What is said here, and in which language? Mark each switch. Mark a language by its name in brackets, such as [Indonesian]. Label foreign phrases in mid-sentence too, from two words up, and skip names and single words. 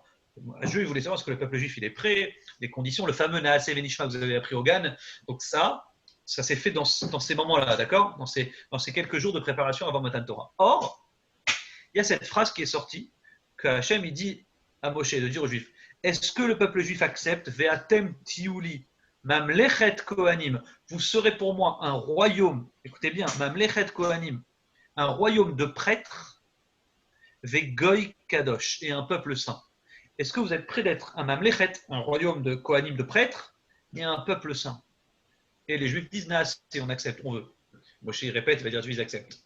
[French] Dieu voulait savoir est-ce que le peuple juif il est prêt, les conditions, le fameux [Hebrew] נעשה ונשמע [French] que vous avez appris au Gan. Donc ça, Ça s'est fait dans ces moments-là, d'accord, dans ces quelques jours de préparation avant [Hebrew] מתן תורה. [French] Or, il y a cette phrase qui est sortie, que Hachem il dit à Moshe de dire aux Juifs, est-ce que le peuple juif accepte [Hebrew] ואתם תהיו לי ממלכת כהנים, [French] vous serez pour moi un royaume, écoutez bien, [Hebrew] ממלכת כהנים, [French] un royaume de prêtres, [Hebrew] וגוי קדוש, [French] et un peuple saint. Est-ce que vous êtes prêts d'être un mamlechet, un royaume de kohanim de prêtres, et un peuple saint? Et les Juifs disent, si on accepte, on veut. Moshe il répète, il va dire, ils acceptent.